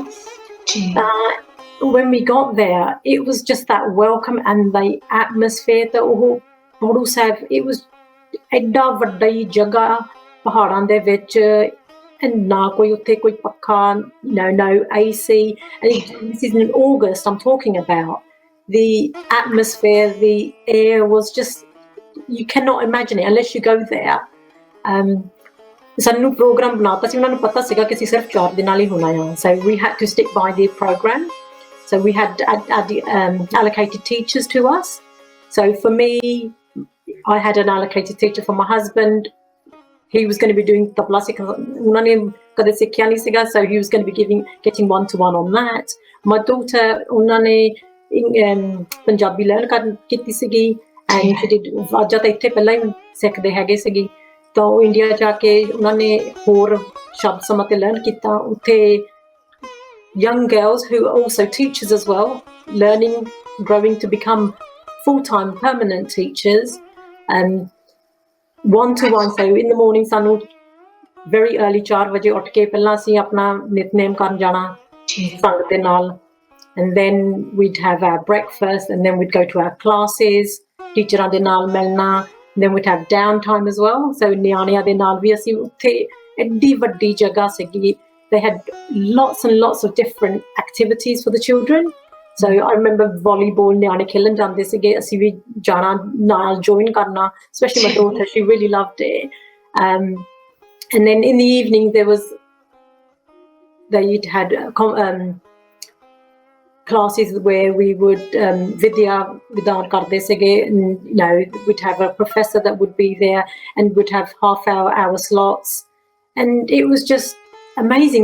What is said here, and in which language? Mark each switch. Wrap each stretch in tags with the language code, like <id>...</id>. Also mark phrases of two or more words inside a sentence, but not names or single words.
<en>When we got there, it was just that welcome and the atmosphere that</en> <pa>ਉਹ ਬੜੂ ਸਾਹਿਬ,</pa> <en>it was</en> <pa>ਐਡਾ ਵੱਡਾ ਹੀ ਜਗ੍ਹਾ ਪਹਾੜਾਂ ਦੇ ਵਿੱਚ, ਨਾ ਕੋਈ ਉੱਥੇ ਕੋਈ ਪੱਖਾ,</pa> <en>no AC. And this is in August I'm talking about. The atmosphere, the air was just, you cannot imagine it unless you go there.</en> <pa>ਸਾਨੂੰ ਪ੍ਰੋਗਰਾਮ ਬਣਾਤਾ ਸੀ, ਉਹਨਾਂ ਨੂੰ ਪਤਾ ਸੀਗਾ ਕਿ ਅਸੀਂ ਸਿਰਫ 4 ਦਿਨਾਂ ਲਈ ਹੋਣਾ ਆ।</pa> <en>So we had to stick by the program. So we had allocated teachers to us. So for me, I had an allocated teacher. For my husband, he was going to be doing tabla sikh,</en> <pa>ਉਹਨਾਂ ਨੇ ਕਦੇ ਸਿੱਖਿਆ ਨਹੀਂ ਸੀਗਾ,</pa> <en>so he was going to be getting one-to-one on that. My daughter,</en> <pa>ਉਹਨਾਂ ਨੇ ਪੰਜਾਬੀ ਲਰਨ ਕੀਤੀ ਸੀਗੀ,</pa> <en>and she did,</en> <pa>ਅੱਜ ਤਾਂ ਇੱਥੇ ਪਹਿਲਾਂ ਹੀ ਸਿੱਖਦੇ ਹੈਗੇ ਸੀਗੀ, ਤਾਂ ਉਹ ਇੰਡੀਆ ਜਾ ਕੇ ਉਹਨਾਂ ਨੇ ਹੋਰ ਸ਼ਬਦ ਸਮਾਂ ਤੇ ਲਰਨ ਕੀਤਾ।</pa> <en>ਉੱਥੇ young girls who are also teachers as well, learning, growing to become full-time permanent teachers, one-to-one. So in the morning</en> <pa>ਸਾਨੂੰ</pa> <en>very early</en> <pa>4 ਵਜੇ ਉੱਠ ਕੇ ਪਹਿਲਾਂ ਅਸੀਂ ਆਪਣਾ ਨਿਤਨੇਮ ਕਰਨ ਜਾਣਾ ਸੰਗਤ ਦੇ ਨਾਲ,</pa> <en>and then we'd have our breakfast, and then we'd go to our classes,</en> <pa>ਟੀਚਰਾਂ ਦੇ ਨਾਲ ਮਿਲਣਾ,</pa> <en>then we'd have downtime as well.</en> <pa>So ਨਿਆਣਿਆਂ ਦੇ ਨਾਲ ਵੀ ਅਸੀਂ ਉੱਥੇ, ਐਡੀ ਵੱਡੀ ਜਗ੍ਹਾ ਸੀਗੀ,</pa> <en>they had lots and lots of different activities for the children. So I remember volleyball,</en> <pa>ਨਿਆਣੇ ਖੇਲਣ ਜਾਂਦੇ ਸੀਗੇ, ਅਸੀਂ ਵੀ ਜਾਣਾ ਨਾਲ join ਕਰਨਾ,</pa> <en>especially my daughter, she really loved it. And then in the evening they had classes where we would</en> <pa>ਵਿਦਿਆਂ ਕਰਦੇ ਸੀਗੇ,</pa> <en>and we'd have a professor that would be there, and we'd have hour slots, and it was just amazing.</en>